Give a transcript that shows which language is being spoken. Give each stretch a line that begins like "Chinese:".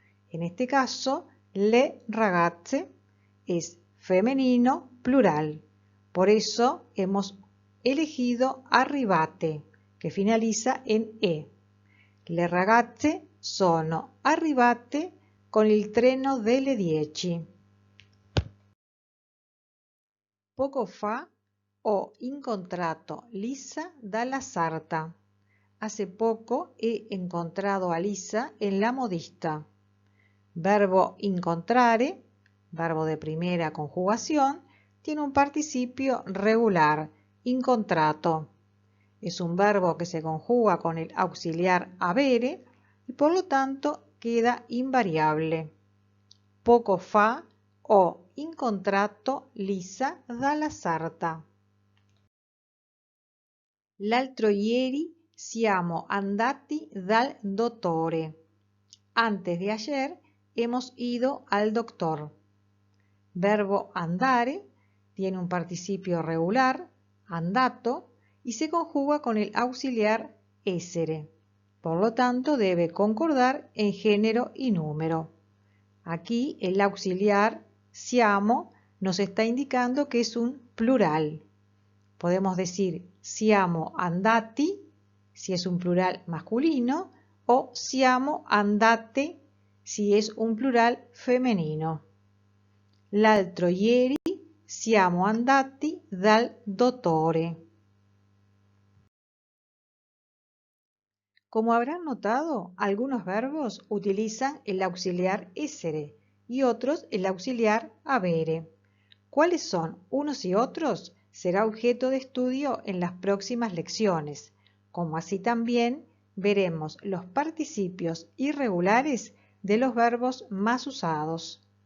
Spanish: En este caso, le ragazze es femenino plural. Por eso hemos elegido arrivate, que finaliza en e.
Italian: Le ragazze sono arrivate con il treno delle 10. Poco fa ho incontrato Lisa dalla Sarta.
Spanish: Hace poco he encontrado a Lisa en la modista. Verbo incontrare, verbo de primera conjugación, tiene un participio regular, incontrato. Es un verbo que se conjuga con el auxiliar avere y por lo tanto queda invariable.
Italian: Poco fa ho incontrato Lisa dalla Sarta. L'altro ieri siamo andati dal dottore.
Spanish: Antes de ayer hemos ido al doctor. Verbo andare tiene un participio regular, andato, y se conjuga con el auxiliar essere. Por lo tanto, debe concordar en género y número. Aquí el auxiliar siamo nos está indicando que es un plural. Podemos decir siamo andati, si es un plural masculino, o siamo andate, si es un plural femenino.
Italian: L'altro ieri siamo andati dal dottore.
Spanish: Como habrán notado, algunos verbos utilizan el auxiliar essere y otros el auxiliar avere. ¿Cuáles son unos y otros? Será objeto de estudio en las próximas lecciones, como así también veremos los participios irregulares de los verbos más usados.